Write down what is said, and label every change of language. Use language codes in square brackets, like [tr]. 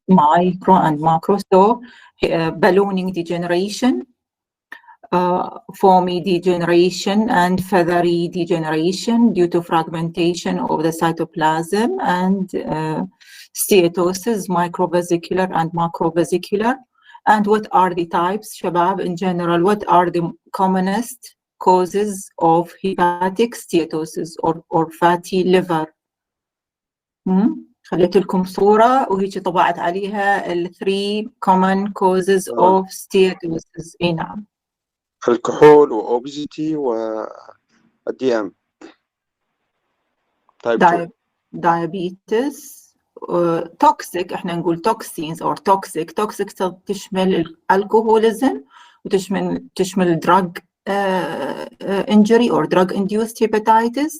[en] Micro and macro. So ballooning degeneration, foamy degeneration and feathery degeneration due to fragmentation of the cytoplasm, and steatosis, microvesicular and macrovesicular. And what are the types, shabab, in general? What are the commonest causes of hepatic steatosis or fatty liver? [ar] خليت لكم صورة وهيك طبعت عليها ال [en] 3 common causes of steatosis. [ar] اي نعم. الكحول وأوبيزيتي والدي ام [en] diabetes. toxic [ar] احنا نقول [en] toxins or toxic [ar] تشمل الكحوليزم وتشمل [en] drug injury or drug induced hepatitis.